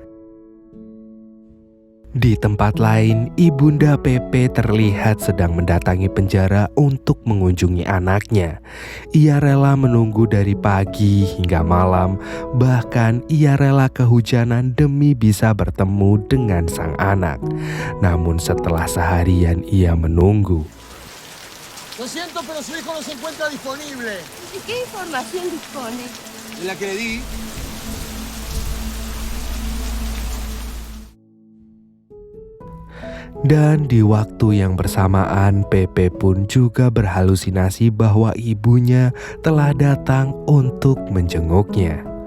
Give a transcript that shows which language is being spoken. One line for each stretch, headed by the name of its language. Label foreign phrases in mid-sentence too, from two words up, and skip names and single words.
Indonesian: Di tempat lain, Ibunda Pepe terlihat sedang mendatangi penjara untuk mengunjungi anaknya. Ia rela menunggu dari pagi hingga malam, bahkan ia rela kehujanan demi bisa bertemu dengan sang anak. Namun setelah seharian ia menunggu,
Spanish: Lo siento, pero su hijo no se encuentra disponible. ¿De qué información dispone? De la que le di.
Indonesian: dan di waktu yang bersamaan Pepe pun juga berhalusinasi bahwa ibunya telah datang untuk menjenguknya.